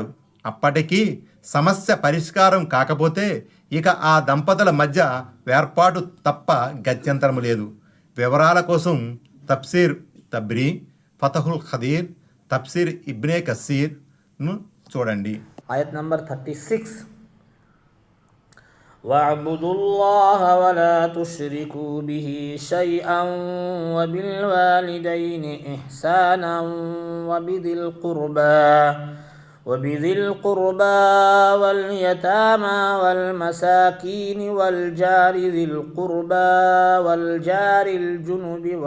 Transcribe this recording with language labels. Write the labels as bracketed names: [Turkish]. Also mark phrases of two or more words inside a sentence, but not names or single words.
[Telugu] అప్పటికీ సమస్య పరిష్కారం కాకపోతే ఇక ఆ దంపతుల మధ్య వేర్పాటు తప్ప గత్యంతరము లేదు. వివరాల కోసం తఫ్సీర్ తబ్రీ, ఫతహుల్ ఖదీర్, తఫ్సీర్ ఇబ్నే కసీర్ను చూడండి. ఆయత్ నంబర్ 36. [Arabic] واعبدوا الله ولا تشركوا به شيئا وبالوالدين إحسانا وبذي القربى واليتامى والمساكين والجار ذي القربى والجار الجنب